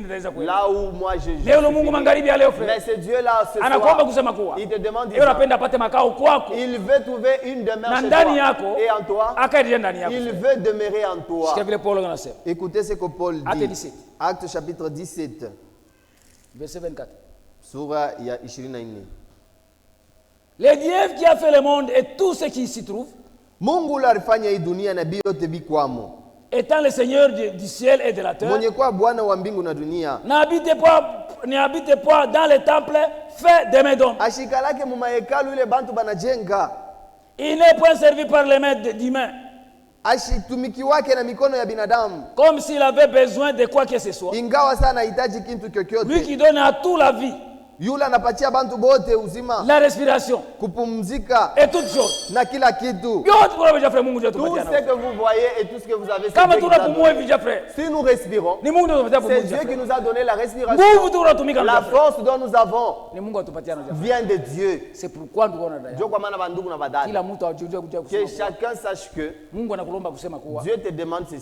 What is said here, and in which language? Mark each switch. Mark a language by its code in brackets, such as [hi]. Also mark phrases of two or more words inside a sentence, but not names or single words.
[fr] Là où moi je mais ce Dieu-là, ce soir, il te demande il veut trouver une demeure chez toi. Et en toi, il veut demeurer en toi. Écoutez ce que Paul dit. Acte chapitre 17. Verset 24. [sw] Sura ya 24. [fr] Le Dieu qui a fait le monde et tout ce qui s'y trouve, [sw] Mungu alifanya hii dunia na vyote vikwamo. [fr] Étant le Seigneur du ciel et de la terre, n'habitez pas dans les temples faits de mains d'hommes. Il n'est point servi par les mains d'humains, comme s'il avait besoin de quoi que ce soit. Lui qui donne à tout la vie, [sw] yule anapatia bantu bote uzima, [fr] la respiration, [sw] kupumzika [fr] et toutes choses, [sw] na kila kitu. [fr] Tout ce que vous voyez et tout ce que vous avez, si nous respirons, c'est Dieu qui nous a donné la respiration. La force dont nous avons vient de Dieu. C'est pourquoi que chacun sache que Dieu te demande ceci.